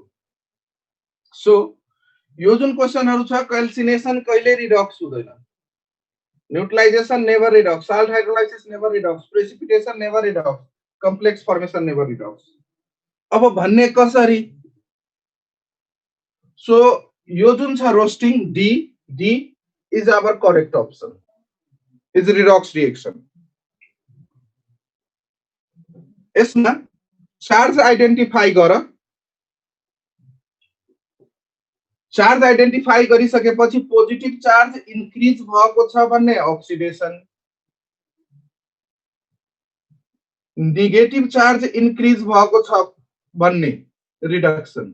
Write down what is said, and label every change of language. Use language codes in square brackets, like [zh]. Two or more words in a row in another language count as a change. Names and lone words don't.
[ne] सो यो जुन क्वेशनहरु छ क्याल्सिनेसन कहिले रिडक्स हुँदैन, [en] neutralization never redox, salt hydrolysis never redox, precipitation never redox, complex formation never redox. [ne] अब भन्ने कसरी? सो यो जुन छ [en] roasting D is our correct option, is redox reaction. [ne] यसमा [en] charge identify [ne] गर। [en] charge identify [ne] गरिसकेपछि [en] positive charge increase [ne] भएको छ भन्ने अक्सिडेसन, [en] negative charge increase [ne] भएको छ भन्ने रिडक्सन।